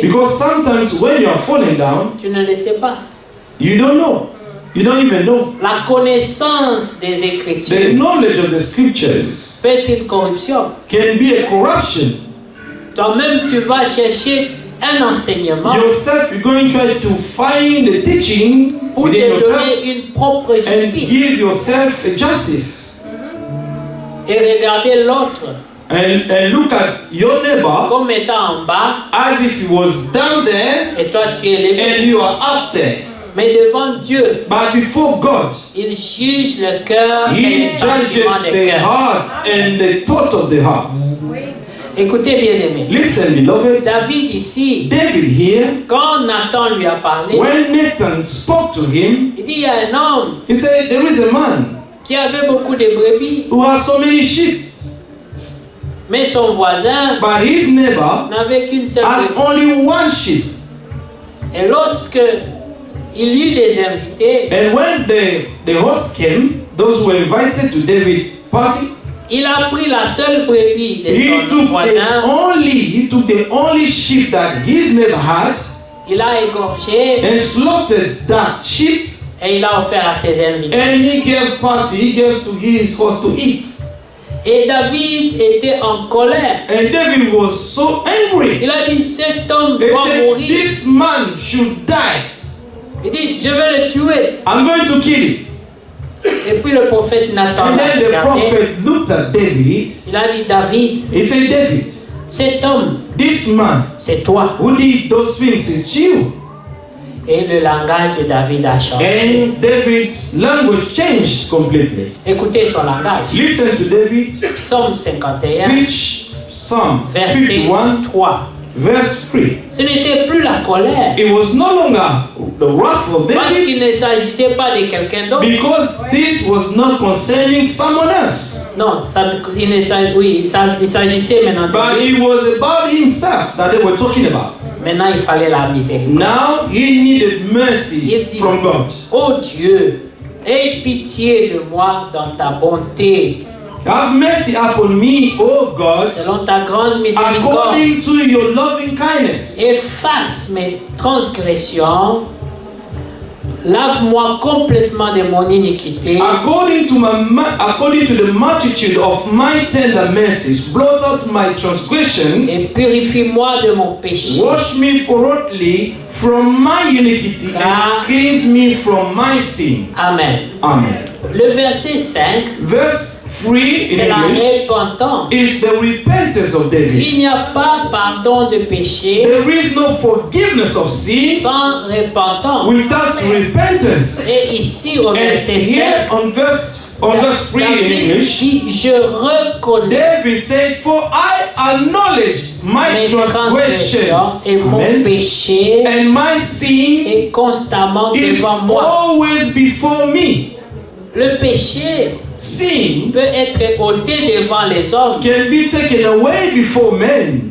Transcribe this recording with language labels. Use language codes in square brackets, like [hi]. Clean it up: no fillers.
[en] Because sometimes when you are falling down, [fr] tu ne le sais pas. [en] you don't know. You don't even know. [fr] La connaissance des [en] The [fr] Écritures [en] knowledge of the scriptures [fr] peut être une corruption. [en] can be a corruption. [fr] Toi-même, tu vas chercher un enseignement [en] Yourself, you're going to try to find the teaching [fr] pour te [en] within yourself [fr] donner une propre [en] and [fr] justice [en] give yourself a justice. [fr] et regarder l'autre [en] And look at your neighbor [fr] comme étant en bas [en] as if he was down there [fr] et toi tu es élevé. [en] and you are up there. [fr] Mais devant Dieu, [en] But before God, [fr] il juge le cœur et [en] He [fr] les sentiments [en] judges [fr] des [en] the [fr] cœurs. [en] heart and the thought of the heart. [fr] Écoutez bien aimé. [en] Listen, beloved. [fr] David ici, [en] David here, [fr] quand Nathan lui a parlé, [en] when Nathan spoke to him, [fr] il dit il y a un homme [en] he said, there is a man [fr] qui avait beaucoup de brebis, [en] who has so many sheep, [fr] mais son voisin [en] but his neighbor [fr] n'avait qu'une seule [en] has [fr] brebis. [en] only one sheep. [fr] Et lorsque il y eut des invités, [en] And when the host came, those who were invited to David's party, [fr] il a pris la seule brebis de [en] he [fr] son [en] took [fr] voisin, [en] the only sheep that his neighbor had [fr] il a égorgé [en] and slaughtered that sheep, [fr] et il a offert à ses invités. [en] and he gave to his host to eat. [fr] Et David était en colère. [en] And David was so angry. [fr] Il a dit, cet homme [en] He [fr] doit [en] said, [fr] mourir. [en] this man should die. [fr] Il dit, je vais le tuer. [en] I'm going to kill him. [fr] Et puis le prophète Nathan [en] And [fr] l'a [en] then the [fr] regardé. [en] prophet looked at David. [fr] Il a dit, David, [en] He said, David, [fr] cet homme, [en] this man [fr] c'est toi. [en] who did those things is you. [fr] Et le langage de David a changé. [en] And David's language changed completely. [fr] Écoutez son langage. [en] Listen to David, [fr] Psaume 51, [en] speech, Psalm [fr] verset [en] 51, [fr] 3. [en] verse 3. [fr] Ce n'était plus la colère. [en] It was no longer the wrath of [fr] Parce [en] David, [fr] qu'il ne s'agissait pas de quelqu'un d'autre. [en] because this was not concerning someone else, [fr] Non, il s'agissait maintenant de [en] but [fr] lui. [en] it was about himself that they were talking about. [fr] Maintenant, il fallait la miséricorde. [en] Now he needed mercy [fr] Il dit, [en] from God. [fr] oh Dieu, aie pitié de moi dans ta bonté, [en] Have mercy upon me, O God, [fr] selon ta grande miséricorde. [en] according to your loving kindness. [fr] Efface mes transgressions, lave-moi complètement de mon iniquité, [en] According to the multitude of my tender mercies, blot out my transgressions, [fr] et purifie-moi de mon péché. [en] wash me thoroughly from my iniquity, and cleanse me from my sin. [fr] Amen. [en] Amen. [fr] Le verset 5, [en] Verse 3 in [fr] c'est la [en] English [fr] repentance. [en] is the repentance of David. [fr] Il n'y a pas pardon de péché [en] There is no forgiveness of sin [fr] sans repentance. [en] without repentance. [fr] Et ici au [en] And [fr] verset 5, [en] here on verse 3 in [fr] David [en] English, [fr] dit, je reconnais [en] David said, for I acknowledge my [fr] mes transgressions [en] transgressions, [fr] et mon [en] Amen, [fr] péché [en] and my sin [fr] est constamment [en] is [fr] devant moi. [en] always before me. [fr] Le péché [en] Sin [fr] peut être ôté devant les hommes, [en] can be taken away before men,